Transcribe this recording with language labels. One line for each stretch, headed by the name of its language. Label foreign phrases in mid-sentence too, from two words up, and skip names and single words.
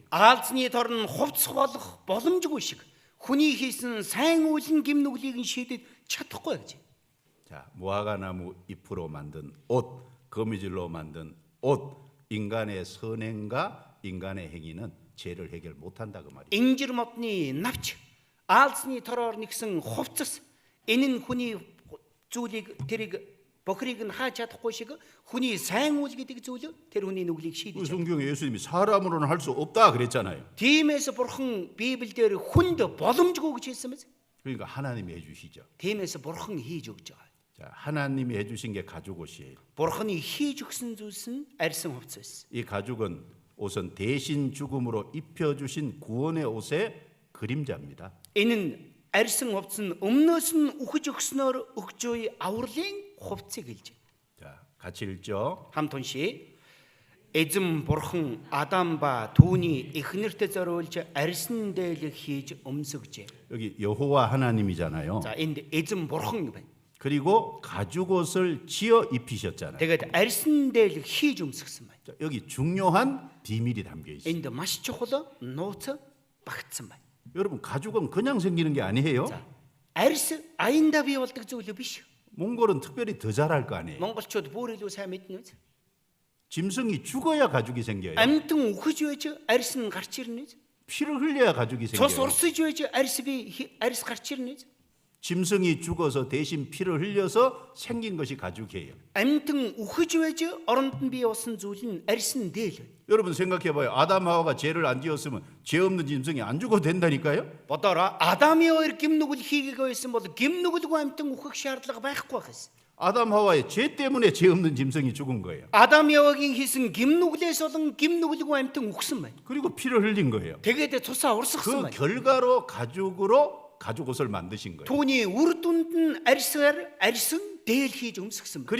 Mongolian: Аалзны тор нь хувцс болох боломжгүй шиг хүний хийсэн сайн үйл нь гим нүглийг нь шийдэж чадахгүй гэж.
Korean: 자, 무화과나무 잎으로 만든 옷, 거미줄로 만든 옷, 인간의 선행과 인간의 행위는 죄를 해결 못한다 그 말이에요.
Mongolian: Инжир модны навч аалзны тороор нэгсэн хувцас энэ нь хүний зүйлийг тэрийг бохрыг нь хааж чадахгүй шиг хүний сайн үйл гэдэг зүйл тэр хүний нүглийг
Korean: 그
Mongolian: шийдэж.
Korean: 성경에 예수님이 사람으로는 할 수 없다 그랬잖아요.
Mongolian: Тиймээс бурхан Библиэлд хүнд боломжгүй гэж хэлсэн мэт.
Korean: 그러니까 하나님이 해주시죠.
Mongolian: Тиймээс бурхан хийж өгч байгаа.
Korean: 자, 하나님이 해주신 게 가죽 옷이에요.
Mongolian: Бурханы хийж өгсөн зүйлс нь арьсан хувцас байсан.
Korean: 이 가죽은 옷은 대신 죽음으로 입혀주신 구원의 옷의 그림자입니다.
Mongolian: Энэ нь арьсан хувцас нь өмнөөс нь үхэж өгснөөр өгч буй авралын хувцсыг хэлж байна.
Korean: 자, 같이 읽죠.
Mongolian: Хамт уншия. Эзэн бурхан Адам ба түүний эхнэрт зориулж арьсан дээлэг хийж өмсгөжээ.
Korean: 여기 여호와 하나님이잖아요.
Mongolian: За энд эзэн бурхан байна.
Korean: 그리고 가죽 옷을 지어 입히셨잖아요.
Mongolian: Тэгээд арьсан дээлэг хийж өмсгсөн байна.
Korean: 자, 여기 중요한 비밀이 담겨 있어요.
Mongolian: Энд маш чухал нууц багтсан байна.
Korean: 여러분 가죽은 그냥 생기는 게 아니에요.
Mongolian: За арьс аяндаа бий болдог зүйл биш.
Korean: 몽골은 특별히 더 잘할 거 아니에요.
Mongolian: Монголчууд бүр илүү сайн мэднэ үү?
Korean: 짐승이 죽어야 가죽이 생겨요.
Mongolian: Амьтан үхэж байж арьс нь гарч ирнэ үү?
Korean: 피를 흘려야 가죽이
Mongolian: Цус
Korean: 생겨요.
Mongolian: урсаж байж арьс гарч ирнэ үү?
Korean: 짐승이 죽어서 대신 피를 흘려서 생긴 것이 가죽이에요.
Mongolian: Амьтан үхэж байж оронд нь бий болсон зүйл нь арьс нь дээл.
Korean: 여러분 생각해봐요. 아담 하와가 죄를 안 지었으면 죄 없는 짐승이 안 죽어도 된다니까요.
Mongolian: Бодороо Адамын хоёр гим нүгэл хийгээгүй байсан бол гим нүгэлгүй амьтан үхэх шаардлага байхгүй байсан.
Korean: 아담 하와의 죄 때문에 죄 없는 짐승이 죽은 거예요.
Mongolian: Адам Явагийн хийсэн гим нүглээс болон гим нүгэлгүй амьтан үхсэн байна.
Korean: 그리고 피를 흘린 거예요.
Mongolian: Тэгээд цусаа урсгасан
Korean: 그
Mongolian: байна.
Korean: 결과로 가죽으로 가죽 옷을 만드신 거예요.
Mongolian: Түүний үр дүнд нь арьсан дээл хийж өмсгсөн байна.